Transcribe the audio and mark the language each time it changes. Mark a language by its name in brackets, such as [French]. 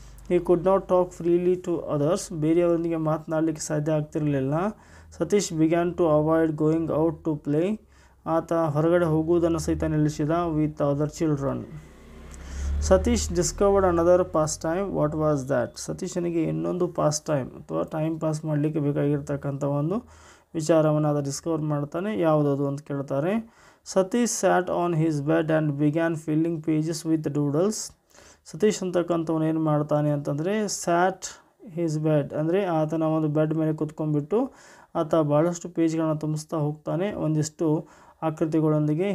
[English] He could not talk freely to others. [Kannada] ಬೇರೆಯವರೊಂದಿಗೆ ಮಾತನಾಡಲಿಕ್ಕೆ ಸಾಧ್ಯ ಆಗ್ತಿರಲಿಲ್ಲ. [English] Satish began to avoid going out to play. [Kannada] ಆತ ಹೊರಗಡೆ ಹೋಗುವುದನ್ನು ಸಹಿತ ನಿಲ್ಲಿಸಿದ [English] with other children. Satish discovered another pastime. What was that? [Kannada] ಸತೀಶನಿಗೆ ಇನ್ನೊಂದು ಪಾಸ್ ಟೈಮ್ ಅಥವಾ ಟೈಮ್ ಪಾಸ್ ಮಾಡಲಿಕ್ಕೆ ಬೇಕಾಗಿರ್ತಕ್ಕಂಥ ಒಂದು ವಿಚಾರವನ್ನು ಆತ ಡಿಸ್ಕವರ್ ಮಾಡ್ತಾನೆ. ಯಾವುದದು ಅಂತ ಕೇಳ್ತಾರೆ. [English] Satish sat on his bed and began filling pages with doodles. [Kannada] Satish ಅಂತಕ್ಕಂಥವನು ಏನು ಮಾಡ್ತಾನೆ ಅಂತಂದರೆ [English] sat his bed [Kannada] ಅಂದರೆ ಆತನ ಒಂದು ಬೆಡ್ ಮೇಲೆ ಕೂತ್ಕೊಂಡ್ಬಿಟ್ಟು ಆತ ಭಾಳಷ್ಟು ಪೇಜ್ಗಳನ್ನು ತುಂಬಿಸ್ತಾ ಹೋಗ್ತಾನೆ ಒಂದಿಷ್ಟು ಆಕೃತಿಗಳೊಂದಿಗೆ.